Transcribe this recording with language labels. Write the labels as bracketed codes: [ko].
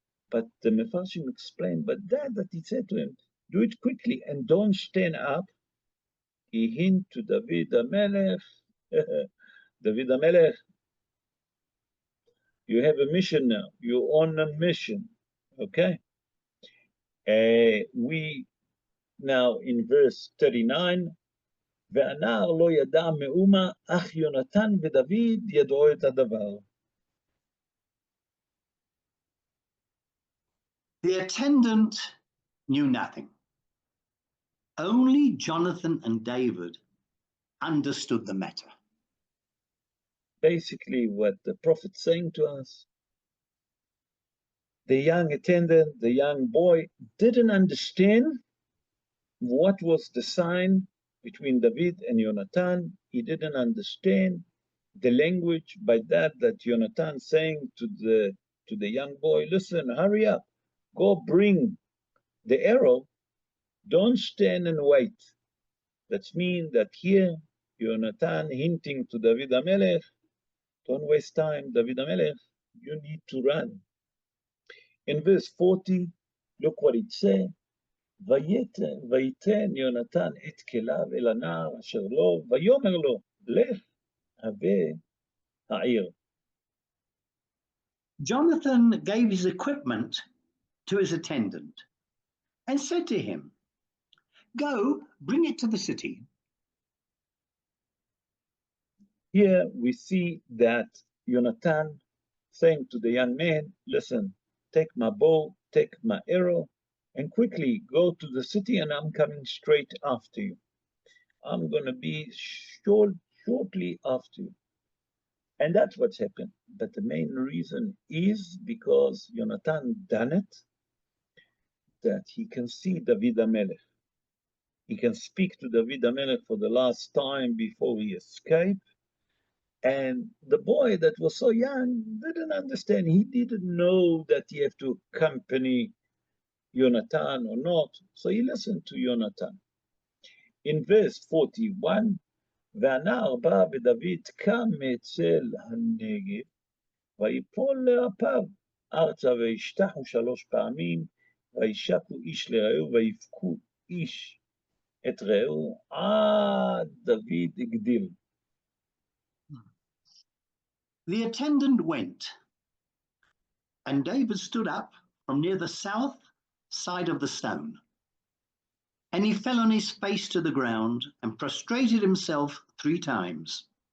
[en] But the Mefarshim explained, but that he said to him, do it quickly and don't stand up. He hint to David HaMelech, David HaMelech, you have a mission now. You're on a mission. Okay? We now in verse 39, [he] והנער לא ידע מאומה, אך יונתן ודוד ידעו את הדבר. [en] The attendant knew nothing. Only Jonathan and David understood the matter. Basically, what the prophet's saying to us, the young attendant, the young boy, didn't understand what was the sign between David and Jonathan. He didn't understand the language by that Jonathan saying to the young boy, listen, hurry up, go bring the arrow, don't stand and wait. That means that here, Jonathan hinting to David HaMelech, don't waste time, David HaMelech, you need to run. In verse 40, look what it says, [he] ויתן יונתן את כליו אל הנער אשר לו, ויאמר לו, לך הבא העיר. [en] Jonathan gave his equipment to his attendant and said to him, go, bring it to the city. Here we see that Jonathan saying to the young man, listen, take my bow, take my arrow, and quickly go to the city and I'm coming straight after you. I'm going to be shortly after you. And that's what's happened. But the main reason is because Jonathan done it, that he can see David HaMelech. He can speak to David HaMelech for the last time before he escaped. And the boy that was so young didn't understand. He didn't know that he had to accompany Jonathan or not. So he listened to Jonathan. In verse 41, [he] והנער בא ודוד קם מאצל הנגב, ויפול לאפיו ארצה וישתחו 3 פעמים, וישקו איש לרעהו, ויבכו איש את רעהו, עד דוד הגדיל. [en] The attendant went, and David stood up from near the south side of the stone. And he fell on his face to the ground and prostrated himself 3 times.